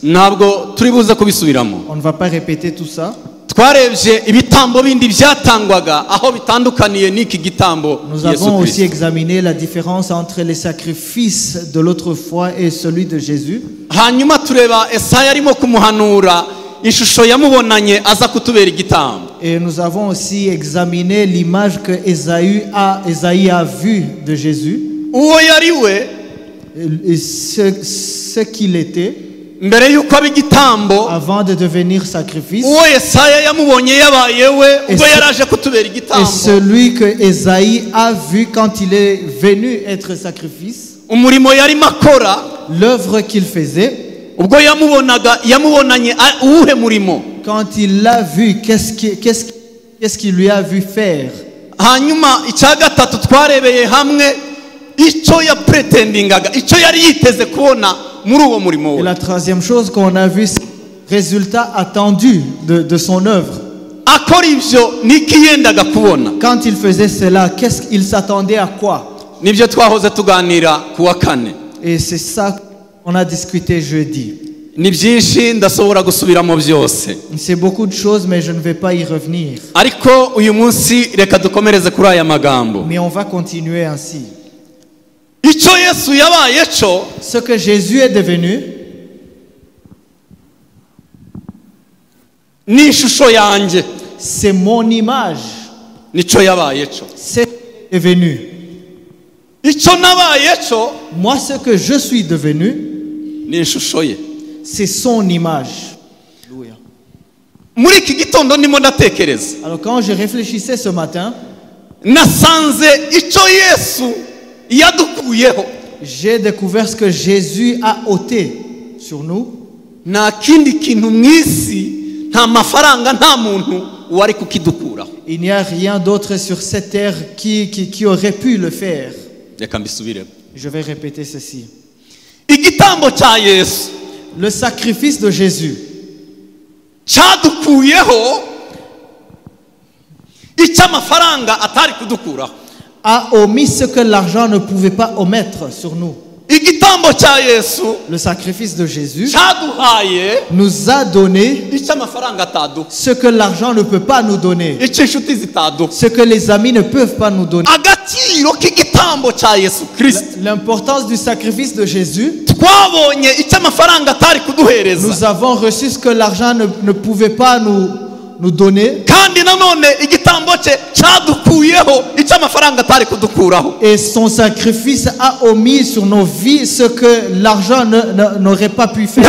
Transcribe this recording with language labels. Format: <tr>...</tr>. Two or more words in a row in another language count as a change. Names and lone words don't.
<rw>Ntabwo turi buze kubisubiramo.</rw> <fr>On ne va pas répéter tout ça.</fr> <rw>Twarebye ibitambo bindi byatangwaga aho bitandukaniye n'iki gitambo.</rw> <fr>Nous avons aussi examiné la différence entre les sacrifices de l'autre foi et celui de Jésus.</fr> <rw>Hanyuma tureba Esaya arimo kumuhanura ishusho yamubonanye aza kutubera igitambo.</rw> <fr>Et nous avons aussi examiné l'image que Ésaïe a vue de Jésus.</fr> <rw>Uwo yari we</rw> <fr>Et ce qu'il était</fr> <rw>mbere yuko aba igitambo.</rw> <fr>avant de devenir sacrifice.</fr> <rw>Uwo Esaya yamubonye yabaye we ubwo yaraje kutubera</rw> <fr>Et</fr> <rw>igitambo.</rw> <fr>celui que Ésaïe a vu quand il est venu être sacrifice.</fr> <rw>Umurimo yarimo akora</rw> <fr>L'œuvre qu'il faisait.</fr> <rw>ubwo yamubonanye uwuhe murimo.</rw> <fr>Quand il l'a vu, qu'est-ce qu'il lui a vu faire?</fr> <rw>Hanyuma icya gatatu twarebeye hamwe icyo yapretendingaga, icyo yari yiteze kubona muri uwo murimo</rw> <fr>Et</fr> <rw>we.</rw> <fr>la troisième chose qu'on a vu, c'est le résultat attendu de son œuvre.</fr> <rw>Akora ibyo niki yendaga kubona.</rw> <fr>Quand il faisait cela, qu'est-ce qu'il s'attendait à quoi?</fr> <rw>Nibyo twahoze tuganira ku wa kane.</rw> <fr>Et c'est ça qu'on a discuté jeudi.</fr> <rw>Ni byinshi ndasobora gusubiramo byose.</rw> <fr>C'est beaucoup de choses, mais je ne vais pas y revenir.</fr> <rw>Ariko uyu munsi reka dukomereze kuri aya magambo.</rw> <fr>Mais on va continuer ainsi.</fr> <rw>Icyo Yesu yabaye cyo,</rw> <fr>Ce que Jésus est devenu,</fr> <rw>ni ishusho yanjye.</rw> <fr>c'est mon image.</fr> <rw>Nicyo yabaye cyo.</rw> <fr>C'est devenu.</fr> <rw>Icyo nabaye cyo</rw> <fr>Moi, ce que je suis devenu,</fr> <rw>ni ishusho ye.</rw> <fr>c'est son image. Alléluia.</fr> <rw>Muri iki gitondo ndimo ndatekereza,</rw> <fr>Alors quand je réfléchissais ce matin,</fr> <rw>nasanze icyo Yesu yadukuyeho</rw> <fr>j'ai découvert ce que Jésus a ôté sur nous.</fr> <rw>nta kindi kintu mu isi, nta mafaranga, nta muntu wari kukidukuraho.</rw> <fr>Il n'y a rien d'autre sur cette terre qui aurait pu le faire.</fr> <rw>Reka mbisubiremo.</rw> <fr>Je vais répéter ceci.</fr> <rw>Igitambo cya Yesu</rw> <fr>Le sacrifice de Jésus</fr> <rw>cyadukuyeho icyo amafaranga atari kudukuraho.</rw> <fr>a omis ce que l'argent ne pouvait pas omettre sur nous.</fr> <rw>Igitambo cya Yesu</rw> <fr>Le sacrifice de Jésus</fr> <rw>cyaduhaye</rw> <fr>nous a donné</fr> <rw>icyo amafaranga ataduha,</rw> <fr>ce que l'argent ne peut pas nous donner,</fr> <rw>icyo inshuti zitaduha.</rw> <fr>ce que les amis ne peuvent pas nous donner.</fr> <rw>Agaciro k'igitambo cya Yesu Kristo</rw> <fr>L'importance du sacrifice de Jésus,</fr> <rw>twabonye icyo amafaranga atari kuduhereza.</rw> <fr>nous avons reçu ce que l'argent ne pouvait pas nous donner.</fr> <rw>Kandi nanone igitambo cye cyadukuyeho icyo amafaranga atari kudukuraho.</rw> <fr>Et son sacrifice a omis sur nos vies ce que l'argent n'aurait pas pu faire.</fr>